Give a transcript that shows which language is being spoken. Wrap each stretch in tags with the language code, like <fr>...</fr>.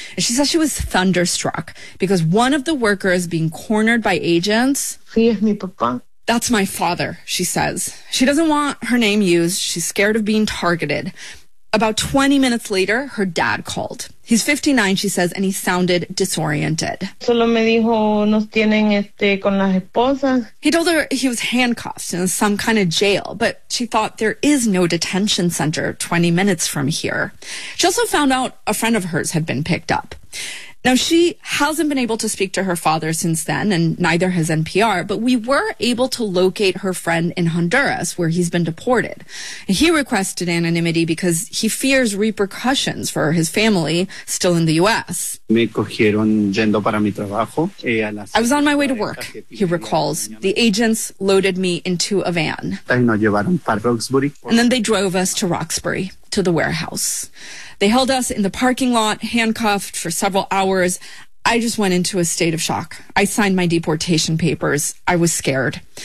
<en>And she says she was thunderstruck because one of the workers being cornered by agents...</en> <es>Sí, es mi papá.</es> <en>That's my father, she says. She doesn't want her name used. She's scared of being targeted. About 20 minutes later, her dad called. He's 59, she says, and he sounded disoriented.</en> <es>Solo me dijo, nos tienen con las esposas.</es> <en>He told her he was handcuffed in some kind of jail, but she thought there is no detention center 20 minutes from here. She also found out a friend of hers had been picked up. Now, she hasn't been able to speak to her father since then, and neither has NPR, but we were able to locate her friend in Honduras, where he's been deported. He requested anonymity because he fears repercussions for his family still in the U.S.</en> <es>Me cogieron yendo para mi trabajo.</es> <en>I was on my way to work, he recalls. The agents loaded me into a van. And then they drove us to Roxbury, to the warehouse. They held us in the parking lot, handcuffed for several hours. I just went into a state of shock. I signed my deportation papers. I was scared.</en>